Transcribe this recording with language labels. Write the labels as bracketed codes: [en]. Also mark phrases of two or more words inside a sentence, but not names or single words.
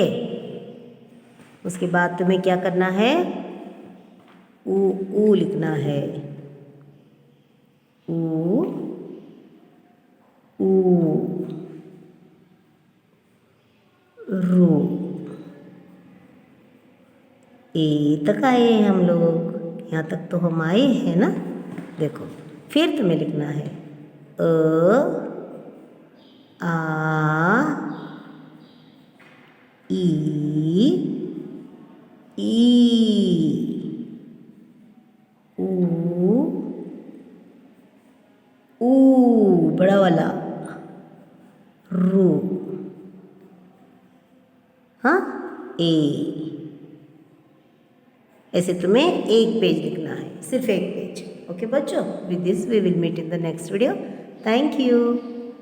[hi] उसके बाद तुम्हें क्या करना है, ऊ लिखना है, ऊ, रू, ए तक आए हैं हम लोग, यहाँ तक तो हम आए हैं ना। देखो फिर तुम्हें लिखना है अ आ ई ऊ बड़ा वाला, रू, हाँ ए। ऐसे तुम्हें एक पेज लिखना है, सिर्फ एक पेज। ओके बच्चों, [en] with this we will meet in the next video. thank you.